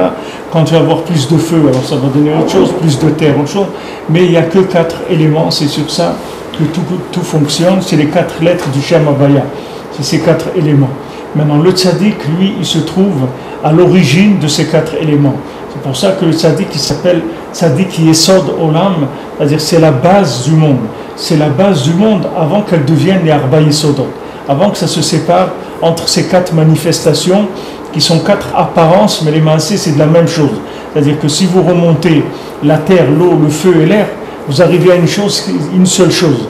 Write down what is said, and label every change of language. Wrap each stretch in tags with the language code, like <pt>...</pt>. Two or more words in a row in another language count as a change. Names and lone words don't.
<fr>Quand il va y avoir plus de feu, alors ça va donner autre chose, plus de terre, autre chose. Mais il n'y a que 4 éléments, c'est sur ça que tout fonctionne, c'est les 4 lettres du</fr> <he>שם הויה,</he> <fr>c'est ces 4 éléments. Maintenant le tzaddik, lui, il se trouve à l'origine de ces 4 éléments. C'est pour ça que le tzaddik, il s'appelle</fr> <he>צדיק יסוד עולם,</he> <fr>c'est-à-dire c'est la base du monde. C'est la base du monde avant qu'elle devienne les</fr> <he>ארבע יסודות,</he> <fr>avant que ça se sépare entre ces 4 manifestations qui sont 4 apparences, mais les maasés c'est de la même chose. C'est-à-dire que si vous remontez la terre, l'eau, le feu et l'air, vous arrivez à une seule chose.</fr>